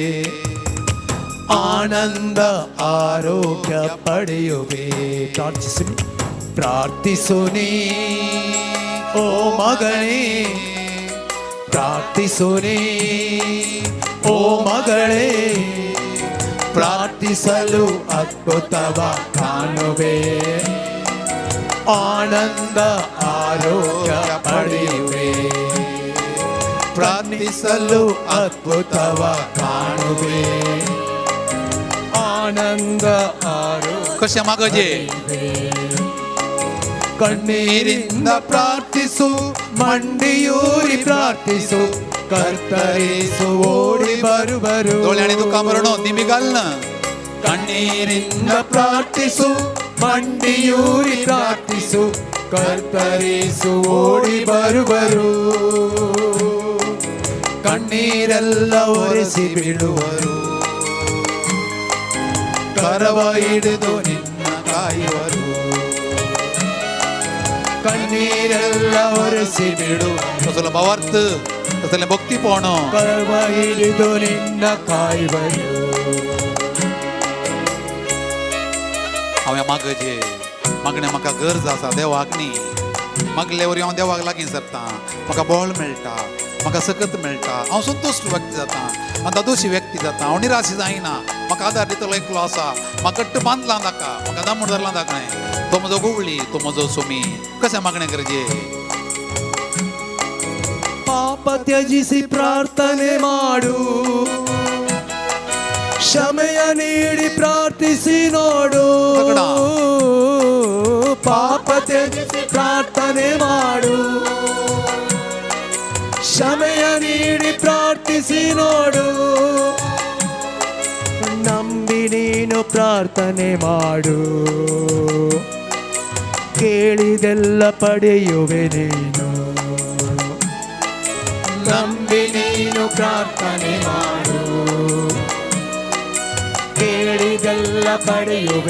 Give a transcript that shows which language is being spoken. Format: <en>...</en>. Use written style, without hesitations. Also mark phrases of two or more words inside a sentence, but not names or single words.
<kn>ಆನಂದ ಆರೋಗ್ಯ ಪಡೆಯುವೆ ಪ್ರಾರ್ಥಿಸುನಿ ಪ್ರಾರ್ಥಿಸುನಿ ಓ ಮಗನೇ ಪ್ರಾರ್ಥಿಸುನಿ ಓ ಮಗಳೇ ಪ್ರಾರ್ಥಿಸಲು ಅದ್ಭುತವ ಕಾಣುವೆ ಆನಂದ ಆರೋಗ್ಯ ಪಡೆಯುವೆ ಪ್ರಾರ್ಥಿಸಲು ಅದ್ಭುತವ ಕಾಣುವೆ ಆನಂದ ಆರೋಗ್ಯ</kn> <kok>कशें मागजे</kok> <kn>ಕಣ್ಣೀರಿಂದ ಪ್ರಾರ್ಥಿಸು ಮಂಡಿಯೂರಿ ಪ್ರಾರ್ಥಿಸು ಕರ್ತರಿಸು ಓಡಿ ಬರುವರು</kn> <kok>दोळ्यांनी तुका बरणो निमिगालना</kok> <kn>ಕಣ್ಣೀರಿಂದ ಪ್ರಾರ್ಥಿಸು ಮಂಡಿಯೂರಿ ಪ್ರಾರ್ಥಿಸು ಕರ್ತರಿಸು ಓಡಿ ಬರುವರು ಕಣ್ಣೀರೆಲ್ಲ ಒರೆಸಿ ಬಿಡುವರು ಕರವ ಹಿಡಿದು ನಿನ್ನ ಕಾಯುವರು ಕಣ್ಣೀರೆಲ್ಲ ಒರೆಸಿ ಬಿಡು</kn> <kok>कसलो भावार्थ कसलें भक्तीपण</kok> <kn>ಕರವ ಹಿಡಿದು ನಿನ್ನ ಕಾಯುವರು</kn> <kok>हांवें मागजे मागणें म्हाका गरज आसा देवाक न्ही मागले वरी हांव देवाक लागीं सरता म्हाका बळ मेळटा म्हाका सकत मेळटा हांव संतोश व्यक्ती जाता हांव दादोशी व्यक्ती जाता हांव निराशी जायना म्हाका आदार दितलो एकलो आसा म्हाका घट्ट बांदला ताका म्हाका दामूड धरला ताणें तो म्हजो गुवळी तो म्हजो सुमी कशें मागणें करजे</kok> <kn>ಪಾಪ ತ್ಯಜಿಸಿ ಪ್ರಾರ್ಥನೆ ಮಾಡು ಕ್ಷಮೆಯ ನೀಡಿ ಪ್ರಾರ್ಥಿಸಿ ನೋಡು ಪಾಪ ತ್ಯಜಿಸಿ ಪ್ರಾರ್ಥನೆ ಮಾಡು ಕ್ಷಮೆಯ ನೀಡಿ ಪ್ರಾರ್ಥಿಸಿ ನೋಡು ನಂಬಿ ನೀನು ಪ್ರಾರ್ಥನೆ ಮಾಡು ಕೇಳಿದೆಲ್ಲ ಪಡೆಯುವೆ ನೀನು ನಂಬಿ ನೀನು ಪ್ರಾರ್ಥನೆ ಮಾಡು ಕೇಳಿದೆಲ್ಲ ಪಡೆಯುವೆ</kn>